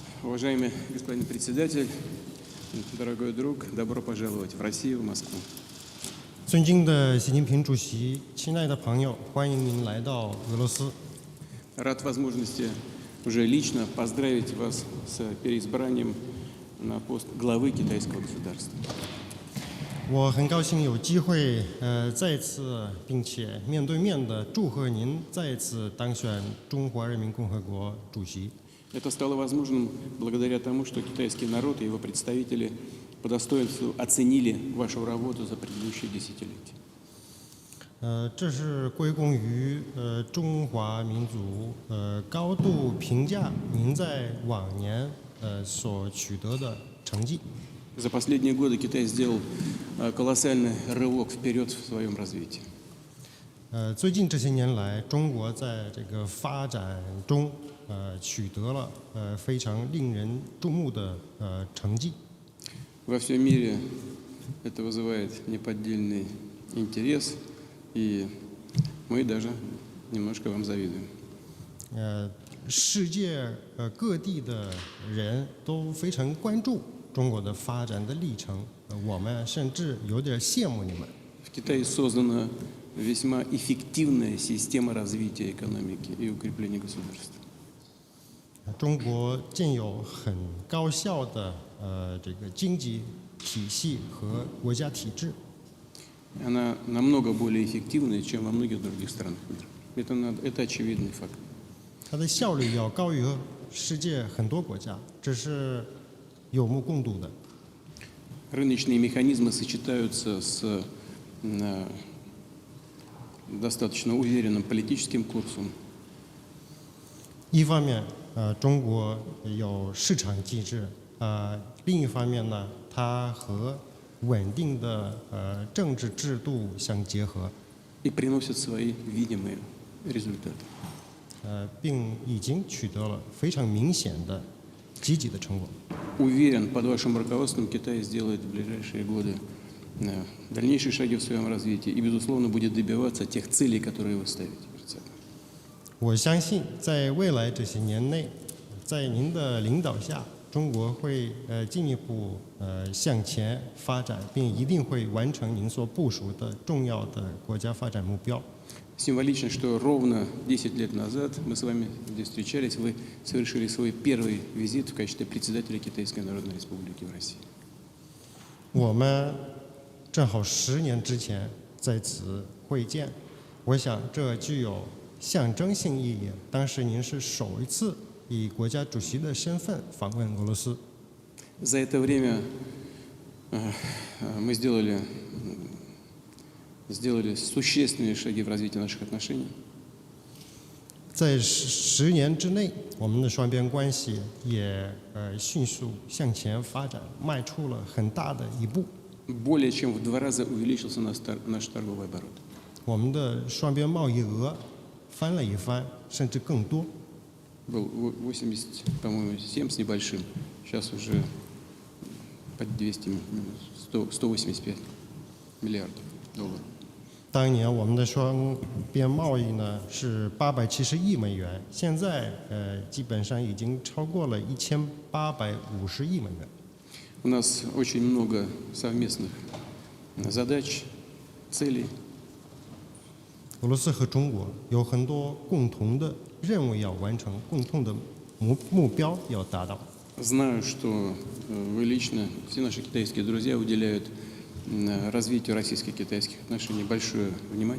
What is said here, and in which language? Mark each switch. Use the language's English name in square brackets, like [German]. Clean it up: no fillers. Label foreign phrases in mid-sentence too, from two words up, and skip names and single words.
[Russian] Уважаемый господин председатель, дорогой друг, добро пожаловать в Россию, в Москву. [Chinese] 尊敬的习近平主席，亲爱的朋友，欢迎您来到俄罗斯。 [Russian] Рад возможности уже лично поздравить вас с переизбранием на пост главы китайского государства. [Chinese] 我很高兴有机会再次并且面对面的祝贺您再次当选中华人民共和国主席。 [Russian] Это стало возможным благодаря тому, что китайский народ и его представители по достоинству оценили вашу работу за предыдущие десятилетия. [Chinese] 这是归功于中华民族高度评价您在往年所取得的成绩。 [Russian] За последние годы Китай сделал колоссальный рывок вперед в своем развитии. [Chinese] 最近这些年来，中国在这个发展中取得了非常令人注目的成绩。 [Russian] Во всем мире это вызывает неподдельный интерес, и мы даже немножко вам завидуем. [Chinese] 世界各地的人都非常关注中国的发展的历程，我们甚至有点羡慕你们。 [Russian] В Китае создана весьма эффективная система развития экономики и укрепления государства. [Chinese] 中国建有很高效的这个经济体系和国家体制。 [Russian] Она намного более эффективная, чем во многих других странах мира. Это очевидный факт. [Chinese] 它的效率要高于世界很多国家，这是有目共睹的。 [Russian] Рыночные механизмы сочетаются с достаточно уверенным политическим курсом. [Chinese] 一方面，中国有市场机制，另一方面呢，它和稳定的政治制度相结合， [Russian] И приносит свои видимые результаты. [Chinese] 并已经取得了非常明显的积极的成果。 [Russian] Уверен, под вашим руководством Китай сделает в ближайшие годы дальнейшие шаги в своем развитии и, безусловно, будет добиваться тех целей, которые вы ставите перед собой. [Chinese] 我相信，在未来这些年内，在您的领导下，中国会进一步向前发展，并一定会完成您所部署的重要的国家发展目标。 [Russian] Символично, что ровно 10 лет назад мы с вами здесь встречались, вы совершили свой первый визит в качестве председателя Китайской Народной Республики в России. [Chinese] 我们正好10年之前在此会见，我想这具有象征性意义。当时您是首一次以国家主席的身份访问俄罗斯。 [Russian] За это время мы сделали существенные шаги в развитии наших отношений. [Chinese] 在10年之内，我们的双边关系也迅速向前发展，迈出了很大的一步。 [Russian] Более чем в 2 раза увеличился наш торговый оборот. [Chinese] 我们的双边贸易额翻了一番，甚至更多。 [Russian] Был 80, по-моему, 7 с небольшим, сейчас уже под 185 миллиардов долларов. [Chinese] 当年我们的双边贸易呢是870亿美元，现在基本上已经超过了1850亿美元。 [Russian] У нас очень много совместных задач, целей. [Chinese] 俄罗斯和中国有很多共同的任务要完成，共同的目标要达到。 [Russian] Знаю, что вы лично, все наши китайские друзья уделяют развитию российско-китайских отношений большое внимание.